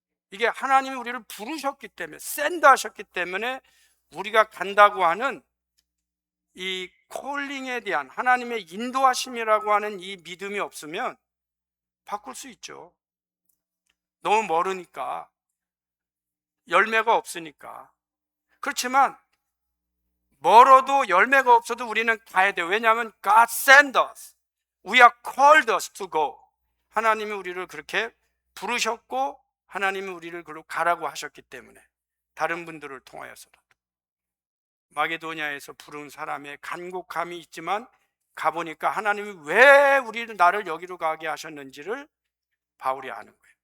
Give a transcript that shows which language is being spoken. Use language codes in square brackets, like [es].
[ko] 이게 하나님이 우리를 부르셨기 때문에, 샌드하셨기 때문에 우리가 간다고 하는 이 콜링에 대한 하나님의 인도하심이라고 하는 이 믿음이 없으면 바꿀 수 있죠. 너무 멀으니까, 열매가 없으니까. 그렇지만 멀어도 열매가 없어도 우리는 가야 돼요. 왜냐하면 [en] God sent us, we are called us to go. [ko] 하나님이 우리를 그렇게 부르셨고 하나님이 우리를 그로 가라고 하셨기 때문에, 다른 분들을 통하여서라도. 마게도냐에서 부른 사람의 간곡함이 있지만 가보니까 하나님이 왜 나를 여기로 가게 하셨는지를 바울이 아는 거예요.